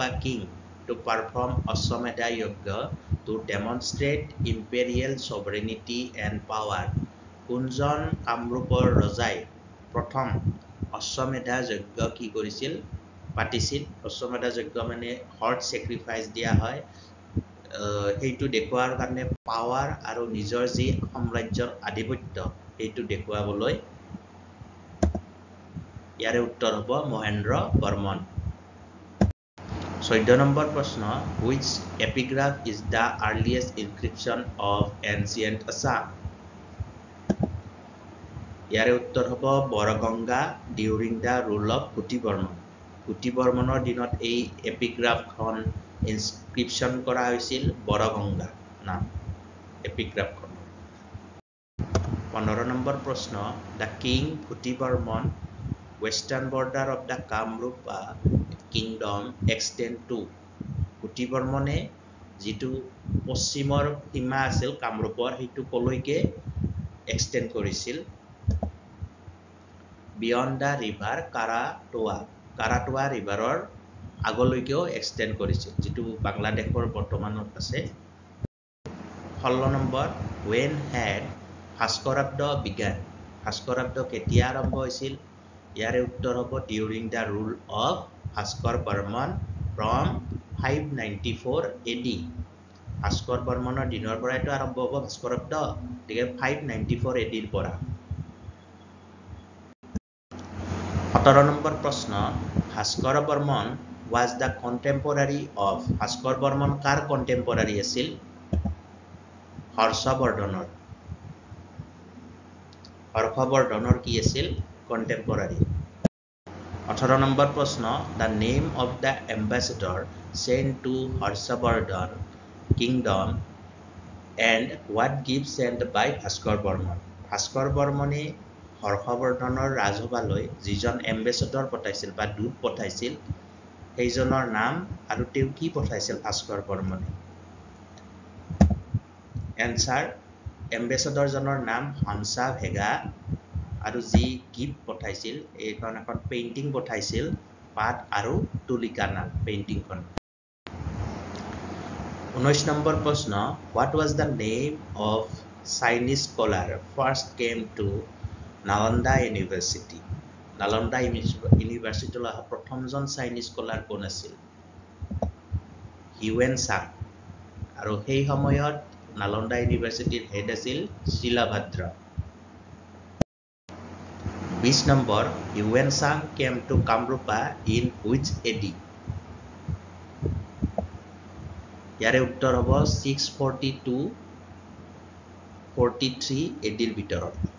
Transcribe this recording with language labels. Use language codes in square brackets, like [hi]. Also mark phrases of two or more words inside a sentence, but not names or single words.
[en] King to perform Ashvamedha yajna to demonstrate imperial sovereignty and power [as] কোনজন কামৰূপৰ ৰজাই প্ৰথম অশ্বমেধা যজ্ঞ কি কৰিছিল পাতিছিল অশ্বমেধা যজ্ঞ মানে [en] horse sacrifice [as] দিয়া হয় সেইটো দেখুৱাৰ কাৰণে পাৱাৰ আৰু নিজৰ যি সাম্ৰাজ্যৰ আধিপত্য সেইটো দেখুৱাবলৈ ইয়াৰে উত্তৰ হ'ব মহেন্দ্ৰ বৰ্মন 14 নম্বৰ প্ৰশ্ন [en] which epigraph is the earliest inscription of ancient Assam [as] ইয়াৰে উত্তৰ হ'ব বৰগংগা [en] during the rule of [as] কুটি বৰ্মনৰ দিনত এই এপিগ্ৰাফখন ইনস্ক্ৰিপশন কৰা হৈছিল বৰগংগা নাম এপিগ্ৰাফখন 15 নম্বৰ প্ৰশ্ন [en] the king [as] কুটি বৰ্মন [en] western border of the Kamrupa kingdom extend to [as] কুটি বৰ্মনে যিটো পশ্চিমৰ সীমা আছিল কামৰূপৰ সেইটো কলৈকে এক্সটেন্ড কৰিছিল [en] beyond the river [as] কাৰাটোৱা ৰিভাৰৰ আগলৈকেও এক্সটেন্ড কৰিছিল যিটো বাংলাদেশৰ বৰ্তমানত আছে 16 নম্বৰ when [en] had ভাস্কৰাব্দ began [as] ভাস্কৰাব্দ কেতিয়া আৰম্ভ হৈছিল ইয়াৰে উত্তৰ হ'ব [en] during the rule of ভাস্কৰ বৰ্মন from 594 AD [as] ভাস্কৰ বৰ্মনৰ দিনৰ পৰাইতো আৰম্ভ হ'ব ভাস্কৰাব্দ গতিকে 594 AD ৰ পৰা 17 নম্বৰ প্ৰশ্ন [en] ভাস্কৰ বৰ্মন was the contemporary of [as] ভাস্কৰ বৰ্মন কাৰ কন্টেম্পৰাৰী আছিল হৰ্ষবৰ্ধনৰ কি আছিল কন্টেম্পৰাৰী 18 নম্বৰ প্ৰশ্ন [en] the name of the ambassador sent to Harshavardhan kingdom and what gift sent by [as] ভাস্কৰ বৰ্মনে হৰ্ষবৰ্ধনৰ ৰাজসভালৈ যিজন এম্বেছাডৰ পঠাইছিল বা দূত পঠাইছিল সেইজনৰ নাম আৰু তেওঁ কি পঠাইছিল ভাস্কৰ বৰ্মনে এনসাৰ এম্বেছাডৰজনৰ নাম হংসা ভেগা আৰু যি গিফ্ট পঠাইছিল এইখন এখন পেইন্টিং পঠাইছিল পাত আৰু তুলিকানা পেইন্টিংখন 19 নম্বৰ প্ৰশ্ন [en] what was the name of Chinese scholar first came to Nalanda University [as] নালন্দা ইউনিভাৰ্চিটিলৈ অহা প্ৰথমজন [en] Chinese scholar [as] কোন আছিল হিউৱেন চাং আৰু সেই সময়ত নালন্দা ইউনিভাৰ্চিটিৰ হেড আছিল শিলাভদ্ৰ [en] 20 নম্বৰ Hiuen Tsang came to Kamrupa in which AD [as] ইয়াৰে উত্তৰ হ'ব 642-43 এডিৰ ভিতৰত